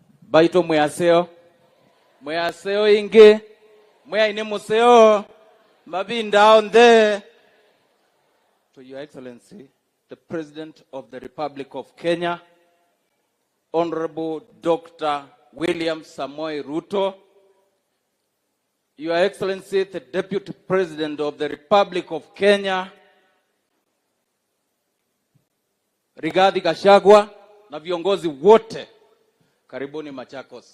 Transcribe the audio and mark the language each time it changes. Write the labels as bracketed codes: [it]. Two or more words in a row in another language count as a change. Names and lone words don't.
[en] baito mwaseo inge mwa ine museo mabinda on there. To Your Excellency, the President of the Republic of Kenya, Honorable Dr. William Samoei Ruto, Your Excellency, the Deputy President of the Republic of Kenya, Rigathi Gachagua, [sw] na viongozi wote, karibuni Machakos.